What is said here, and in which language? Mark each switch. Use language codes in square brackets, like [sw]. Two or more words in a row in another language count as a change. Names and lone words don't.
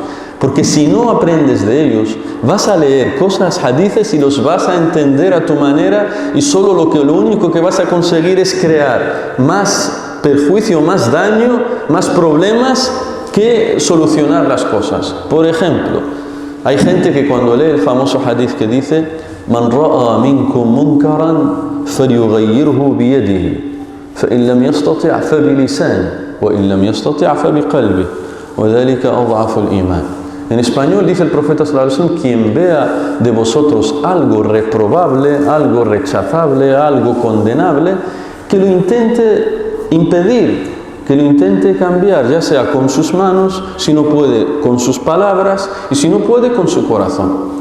[es] Porque si no aprendes de ellos, vas a leer cosas, hadices, y los vas a entender a tu manera, y solo lo único que vas a conseguir es crear más perjuicio, más daño, más problemas que solucionar las cosas. Por ejemplo, hay gente que cuando lee el famoso hadith que dice: [ar] "من رأى منكم منكرا فليغيره بيده فإن لم يستطع فبلسانه وإن لم يستطع فبقلبه وذلك أضعف الإيمان". [es] En español dice el profeta [ar] صلى الله عليه وسلم: [es] quien vea de vosotros algo reprobable, algo rechazable, algo condenable, que lo intente impedir, que lo intente cambiar, ya sea con sus manos, si no puede con sus palabras, y si no puede con su corazón.